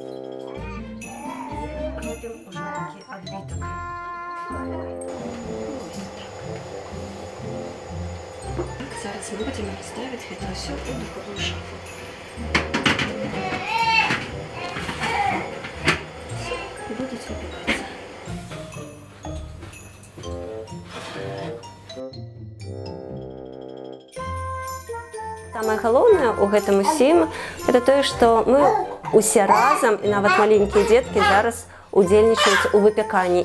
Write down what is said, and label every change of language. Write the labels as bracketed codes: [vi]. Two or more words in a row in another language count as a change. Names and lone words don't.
[uk] І робимо уже такий відбиток. Зараз ми будемо ставити це все в духову шафу. Будуть випікатися. [be] Самое галоўнае ў гэтым усім [ru] это [be] тое, што мы усе разам і нават маленькія дзеткі зараз удзельнічаюць у выпяканні.